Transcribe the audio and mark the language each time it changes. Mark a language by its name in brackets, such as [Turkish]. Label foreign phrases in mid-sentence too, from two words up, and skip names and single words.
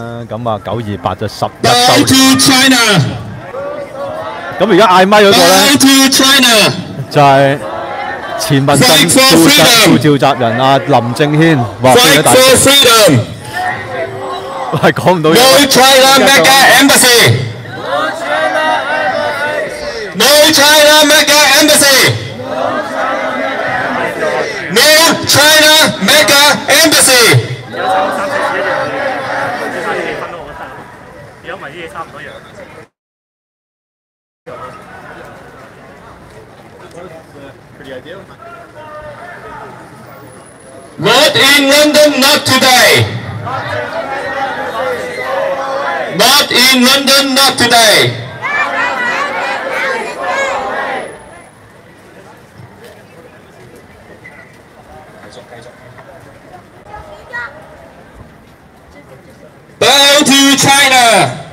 [Cantonese] 咁啊，928就11週年。咁而家嗌咪嗰個咧，就係前民陣副召集人啊林正軒話俾咗大家。係講唔到嘢。 [English] No China Mega Embassy. No China Mega Embassy. No China Mega Embassy. [Cantonese] 如果唔係啲嘢差唔多樣。 [English] Not in London, not today. Not in London, not today. Bow to China.